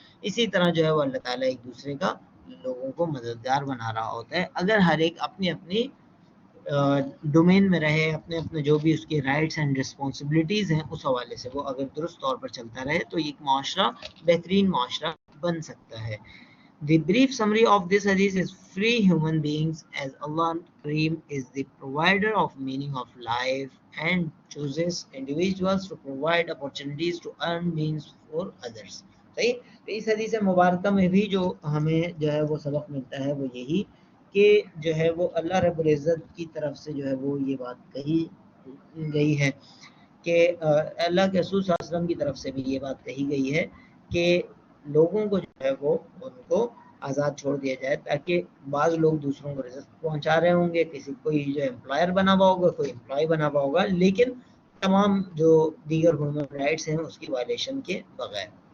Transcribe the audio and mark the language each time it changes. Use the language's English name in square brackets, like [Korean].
[Urdu] اسی طرح جو ہے وہ اللہ تعالیٰ ایک دوسرے کا لوگوں کو مددگار بنا رہا ہوتا ہے. اگر ہر ایک اپنی اپنی ڈومین میں رہے, اپنے اپنے جو بھی اس کے رائٹس اینڈ رسپانسبلٹیز ہیں اس حوالے سے وہ اگر درست طور پر چلتا رہے تو ایک معاشرہ بہترین معاشرہ بن سکتا ہے. [English] The brief summary of this hadith is free human beings as Allah Kareem is the provider of meaning of life and chooses individuals to provide opportunities to earn means for others. [Urdu] صحیح. تو اس حدیث مبارکہ میں بھی جو ہمیں جو ہے وہ سبق ملتا ہے وہ یہی کہ جو ہے وہ اللہ رب العزت کی طرف سے جو ہے وہ یہ بات کہی گئی ہے کہ اللہ کے رسول صلی اللہ علیہ وسلم کی طرف سے بھی یہ بات کہی گئی ہے کہ لوگوں کو جو ہے وہ ان کو آزاد چھوڑ دیا جائے, تاکہ بعض لوگ دوسروں کو رزق پہنچا رہے ہوں گے, کسی کوئی جو امپلائر بنا ہوا ہوگا, کوئی امپلائی بنا ہوا ہوگا, لیکن تمام جو دیگر ہیومن رائٹس ہیں اس کی وائلیشن کے بغیر.